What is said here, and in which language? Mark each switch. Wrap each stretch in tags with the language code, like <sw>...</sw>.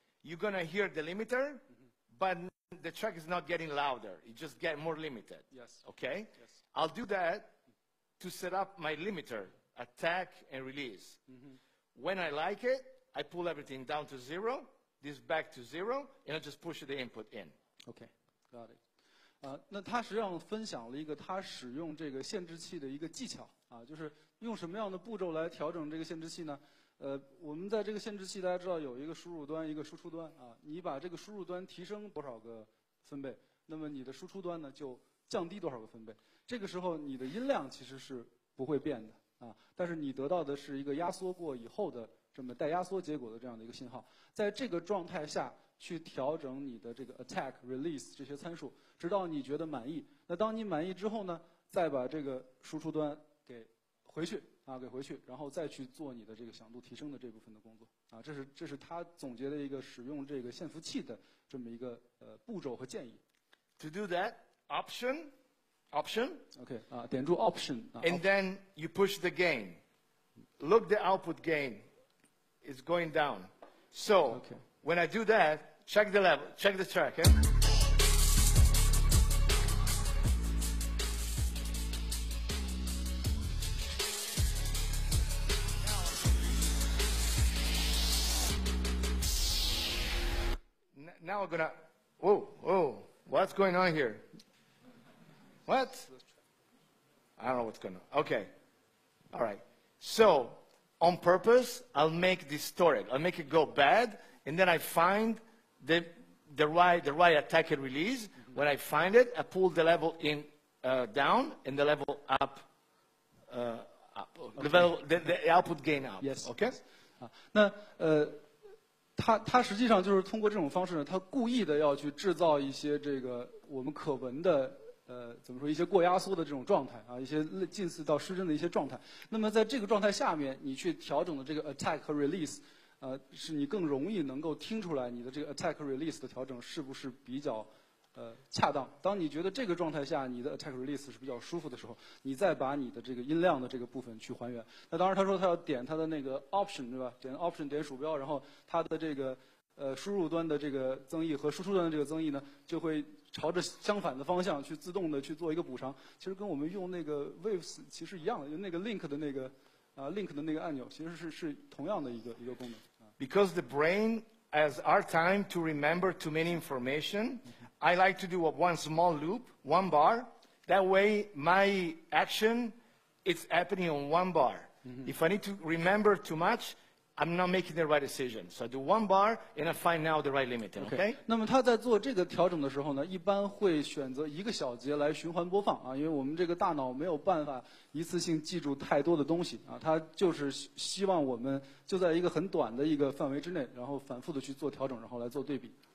<en>you're going to hear the limiter, but the track is not getting louder. It just gets more limited. Yes. Okay? Yes. I'll do that to set up my limiter, attack and release. When I like it, I pull everything down to 0, this back to 0, and I just push the input in. Okay. Got it.</en> <zh>那他实际上分享了一个他使用这个限制器的一个技巧啊，就是用什么样的步骤来调整这个限制器呢？我们在这个限制器，大家知道有一个输入端，一个输出端啊。你把这个输入端提升多少个分贝，那么你的输出端呢就降低多少个分贝。这个时候你的音量其实是不会变的啊，但是你得到的是一个压缩过以后的这么带压缩结果的这样的一个信号。在这个状态下去调整你的这个 attack、release 这些参数，直到你觉得满意。那当你满意之后呢，再把这个输出端给回去，然后再去做你的这个响度提升的这部分的工作啊。这是他总结的一个使用这个限幅器的这么一个步骤和建议。</zh> <en>To do that, option.</en> <zh>OK 啊，点住 option 啊。</zh> <en>And then you push the gain. Look, the output gain is going down. So when I do that, check the level, check the track. Eh? Now we're gonna. Whoa! What's going on here? What? I don't know what's going on. Okay. All right. So, on purpose, I'll make it distorted. I'll make it go bad, and then I find the right attack and release. When I find it, I pull the level in down and the level up. The output gain up. Yes. Okay.</en> <zh>啊，那他实际上就是通过这种方式呢，他故意的要去制造一些这个我们可闻的怎么说一些过压缩的这种状态啊，一些近似到失真的一些状态。那么在这个状态下面，你去调整的这个 attack 和 release，是你更容易能够听出来你的这个 attack 和 release 的调整是不是比较恰当。当你觉得这个状态下你的 attack release 是比较舒服的时候，你再把你的这个音量的这个部分去还原。那当然他说他要点他的那个 option 对吧？点 option 点鼠标，然后他的这个输入端的这个增益和输出端的这个增益呢，就会朝着相反的方向去自动的去做一个补偿。其实跟我们用那个 waves 其实一样的，用那个 link 的那个link 的那个按钮，其实是同样的一个功能。</zh> <en>Because the brain has hard time to remember too many information, I like to do one small loop, 1 bar. That way, my action is happening on 1 bar. If I need to remember too much, I'm not making the right decision. So I do 1 bar, and I find now the right limit. Okay?</en> <zh>那么他在做这个调整的时候呢，一般会选择1个小节来循环播放啊，因为我们这个大脑没有办法一次性记住太多的东西啊，他就是希望我们就在一个很短的一个范围之内，然后反复的去做调整，然后来做对比。</zh>